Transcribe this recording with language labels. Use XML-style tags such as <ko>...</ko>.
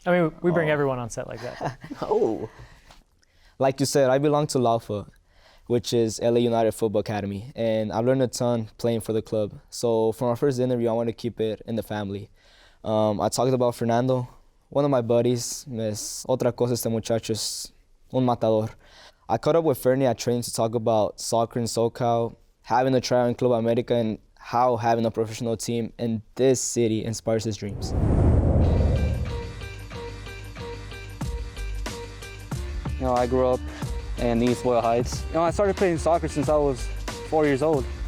<en>I mean, we bring everyone on set like that. Oh. Like you said, I belong to LAFC, which is LA United Football Academy, and I've learned a ton playing for the club. So for my first interview, I want to keep it in the family. I talked about Fernando, one of my buddies.</en> <es>Otra cosa, este muchacho es un matador.</es> <en>I caught up with Fernie at training to talk about soccer in SoCal, having a tryout in Club America, and how having a professional team in this city inspires his dreams. You know, I grew up in East Loyal Heights. You know, I started playing soccer since I was 4 years old.</en>